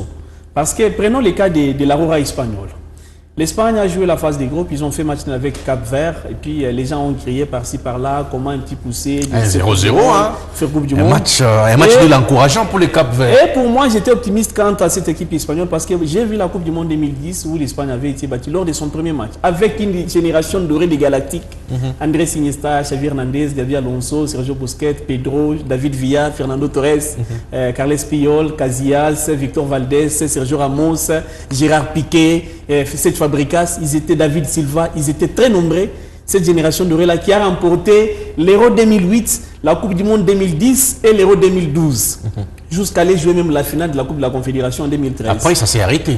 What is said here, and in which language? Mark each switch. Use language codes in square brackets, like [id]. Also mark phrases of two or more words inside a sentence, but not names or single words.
[fr] Parce que prenons le cas de l'Aurora espagnole. L'Espagne a joué la phase des groupes, ils ont fait match avec Cap-Vert, et puis les gens ont crié par-ci par-là, comment un petit poussé. 0-0, hein. Faire Coupe du Un Monde. match de l'encourageant pour les Cap-Vert. Et pour moi, j'étais optimiste quant à cette équipe espagnole, parce que j'ai vu la Coupe du Monde 2010 où l'Espagne avait été battue lors de son premier match, avec une génération dorée des Galactiques. Andrés Iniesta, Xavi Hernandez, Xavi Alonso, Sergio Busquets, Pedro, David Villa, Fernando Torres, Carles Puyol, Casillas, Victor Valdés, Sergio Ramos, Gérard Piqué, cette Fabricas, ils étaient David Silva, ils étaient très nombreux. Cette génération dorée-là qui a remporté l'Euro 2008, la Coupe du Monde 2010 et l'Euro 2012. Jusqu'à aller jouer même la finale de la Coupe de la Confédération en 2013. Après, ça s'est arrêté.